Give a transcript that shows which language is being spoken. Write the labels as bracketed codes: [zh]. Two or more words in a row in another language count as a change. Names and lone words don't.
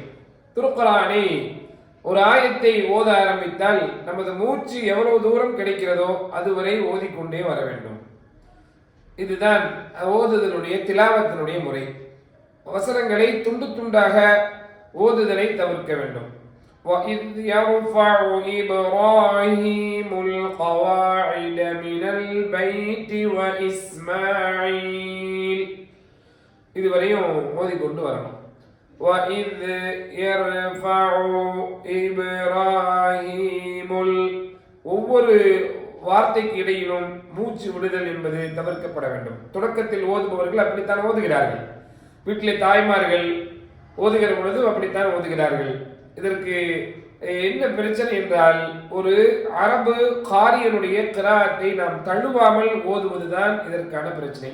[ta] திருக்குர்ஆனை ஒரு ஆயத்தை ஓத ஆரம்பித்தால் நமது மூச்சு எவ்வளவு தூரம் கிடைக்கிறதோ அதுவரை ஓதிக்கொண்டே வர வேண்டும். இதுதான் ஓதுதலுடைய திலாவத்தினுடைய முறை. வசனங்களை துண்டு துண்டாக ஓதுதலை தவிர்க்க வேண்டும். [ar] وَإِذْ يَرْفَعُ إِبْرَاهِيمُ الْقَوَاعِدَ مِنَ الْبَيْتِ وَإِسْمَاعِيلُ [ta] இதுவரையும் ஓதிக்கொண்டு வரணும். [ar] وَإِذْ يَرْفَعُ إِبْرَاهِيمُ [ta] ஒவ்வொரு வார்த்தைக்கு இடையிலும் மூச்சு விடுதல் என்பது தவிர்க்கப்பட வேண்டும். தொடக்கத்தில் ஓதுபவர்கள் அப்படித்தான் ஓதுகிறார்கள். வீட்டிலே தாய்மார்கள் ஓதுகிற பொழுது அப்படித்தான் ஓதுகிறார்கள். இதற்கு என்ன பிரச்சனை என்றால், ஒரு அரபு காரியனுடைய கிராத்தை நாம் தழுவாமல் ஓதுவதுதான் இதற்கான பிரச்சனை.